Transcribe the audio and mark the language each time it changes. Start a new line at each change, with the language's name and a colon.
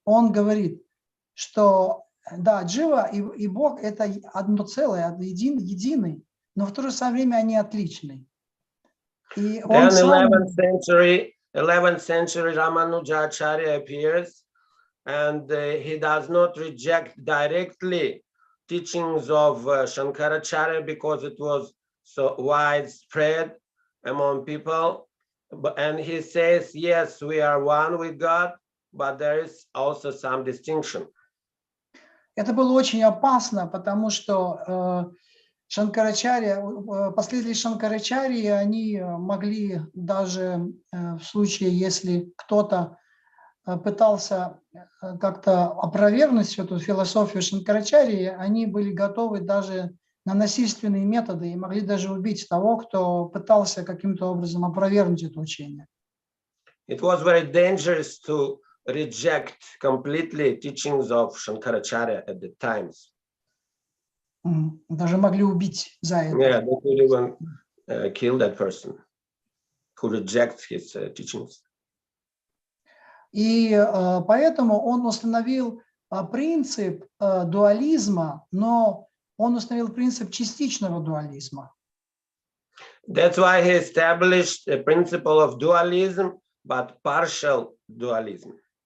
Russian: Он говорит, что да, Джива и Бог – это одно целое, единый, но в то же самое время они отличны. И он
English: Then 11th century Ramanujacharya appears, and he does not reject directly teachings of Shankaracharya because it was so widespread among people. And he says, yes, we are one with God, but there is also some distinction.
Russian: Это было очень опасно, потому что последователи Шанкарачарьи, они могли даже в случае, если кто-то пытался как-то опровергнуть всю эту философию Шанкарачарьи, они были готовы даже на насильственные методы и могли даже убить того, кто пытался каким-то образом опровергнуть это учение.
English: It was very dangerous to reject completely teachings of Shankaracharya at the times.
Russian: Даже могли убить за это.
English: Yeah, they could even kill that person who rejects his teachings.
Russian: И поэтому он установил принцип дуализма, но он установил принцип частичного дуализма.
English: That's why he established a principle of dualism, but partial dualism.